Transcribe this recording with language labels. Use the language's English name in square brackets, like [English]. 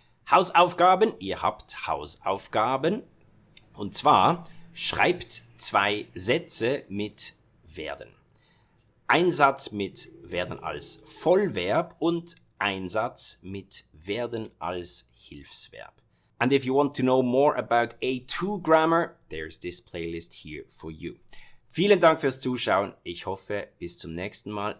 [German] Hausaufgaben, ihr habt Hausaufgaben. Und zwar schreibt 2 Sätze mit werden. Ein Satz mit werden als Vollverb und ein Satz mit werden als Hilfsverb. [English] And if you want to know more about A2 grammar, there's this playlist here for you. [German] Vielen Dank fürs Zuschauen. Ich hoffe, bis zum nächsten Mal.